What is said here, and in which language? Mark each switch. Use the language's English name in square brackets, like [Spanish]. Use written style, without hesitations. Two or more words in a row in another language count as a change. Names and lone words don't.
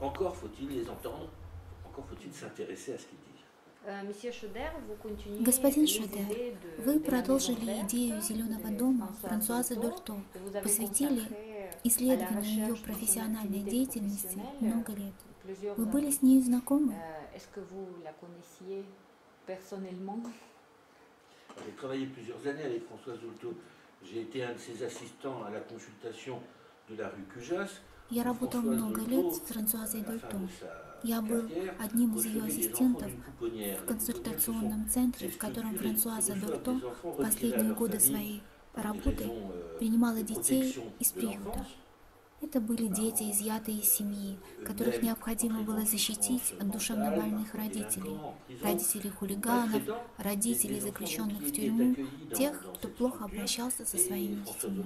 [Russian] Господин Шодер, вы продолжили идею «Зеленого дома» Франсуазы Дольто, посвятили исследованию ее профессиональной деятельности много лет. Вы были с ней знакомы? [French] J'ai travaillé plusieurs années avec Françoise Dolto. J'ai été un de ses assistants à la consultation de la rue Cujas. [Russian] Я работал много лет с Франсуазой Дольто. Я был одним из ее ассистентов в консультационном центре, в котором Франсуаза Дольто в последние годы своей работы принимала детей из приюта. Это были дети, изъятые из семьи, которых необходимо было защитить от душевнобольных родителей, родителей хулиганов, родителей, заключенных в тюрьму, тех, кто плохо обращался со своими детьми.